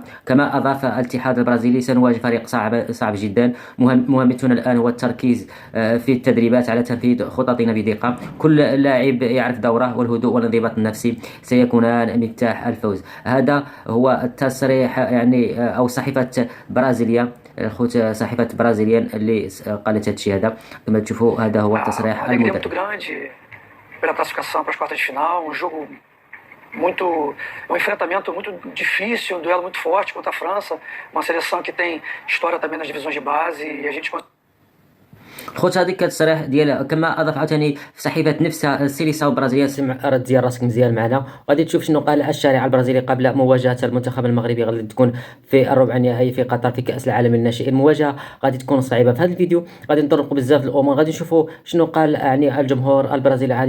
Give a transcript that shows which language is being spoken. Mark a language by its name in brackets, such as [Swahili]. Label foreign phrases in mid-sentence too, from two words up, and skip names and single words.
[Arabic] كما أضاف الاتحاد البرازيلي سنواجه فريق صعب جدا، مهمتنا الآن هو التركيز في التدريبات على تنفيذ خططنا بدقة. كل لاعب يعرف دوره، والهدوء والانضباط النفسي سيكونان مفتاح الفوز. هذا هو التصريح يعني أو صحيفة برازيلية، الخوت صحيفة برازيليا اللي قالت هذا الشيء هذا. كما تشوفوا هذا هو التصريح المدرب. [Portuguese] pela classificação para as quartas de final, jogo muito, enfrentamento muito difícil, duelo muito forte contra a França, uma seleção que tem história também nas divisões de base e a gente [Arabic] خوت هذيك التصريح ديال. كما اضاف عاوتاني في صحيفه نفسها سيليساو البرازيليه، سمع رد ديال راسك مزيان معنا، وغادي تشوف شنو قال الشارع البرازيلي قبل مواجهه المنتخب المغربي غادي تكون في الربع النهائي في قطر في كاس العالم للناشئين. المواجهه غادي تكون صعيبه. في هذا الفيديو غادي نطرقوا بزاف الامور، غادي نشوفوا شنو قال يعني الجمهور البرازيلي عاليا.